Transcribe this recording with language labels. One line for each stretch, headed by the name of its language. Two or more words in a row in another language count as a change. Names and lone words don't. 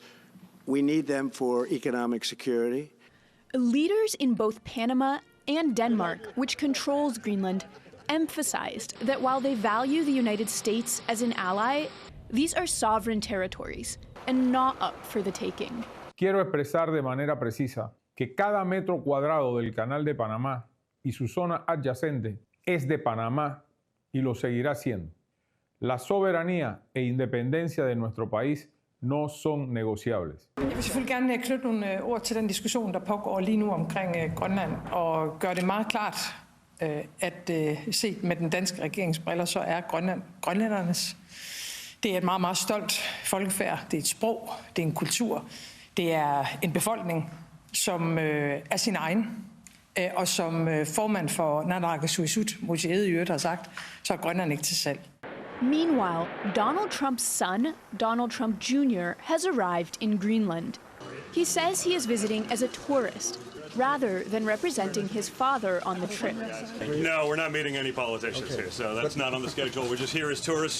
English: We need them for economic security. Leaders in both Panama and Denmark, which controls Greenland, emphasized that while they value the United States as an ally, these are sovereign territories and not up for the taking.
Spanish: Quiero expresar de manera precisa que cada metro cuadrado del Canal de Panamá y su zona adyacente es de Panamá y lo seguirá siendo. La soberanía e independencia de nuestro país no son negociables.
Danish: Jeg vil selvfølgelig gerne knytte nogle ord til den diskussion, der pågår lige nu omkring Grønland, og gøre det meget klart, at set med den danske regeringsbriller, så er Grønland grønlændernes. Det er et meget, meget stolt folkefærd. Det er et sprog, det er en kultur, det er en befolkning, som er sin egen. Og som formand for Naalakkersuisut, Moshi Ede i øvrigt har sagt, så er Grønland ikke til salg.
English: Meanwhile, Donald Trump's son, Donald Trump Jr., has arrived in Greenland. He says he is visiting as a tourist, rather than representing his father on the trip. No, we're not meeting any politicians here, so that's not on the schedule. We're just here as tourists.